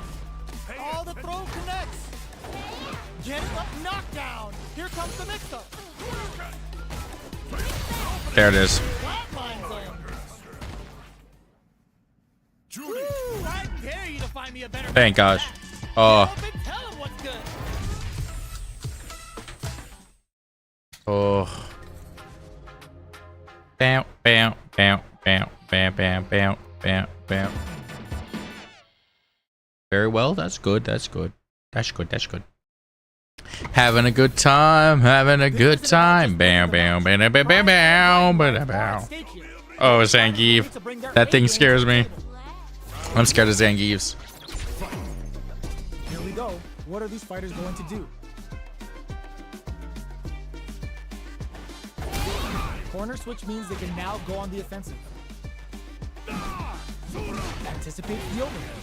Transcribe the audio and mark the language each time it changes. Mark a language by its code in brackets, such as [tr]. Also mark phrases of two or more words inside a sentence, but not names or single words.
[en] Oh, the throw connects. Getting up, knockdown. Here comes the mix-up. There it is. Flatlines them. opportunity. Ooh, I dare you to find me a better. Thank gosh. Get Oh, up and tell him what's good. oh. Bam, bam, bam, bam, bam, bam, bam, bam, bam. Very well. That's good. That's good. That's good. That's good. Having a good time. Having a good time. Bam, bam, bam, bam, bam, bam, bam, bam, bam. Oh, Zangief. That thing scares me. I'm scared of Zangiefs. Here we go. What are these fighters going to do? Corner switch means they can now go on the offensive. Anticipate the overhead.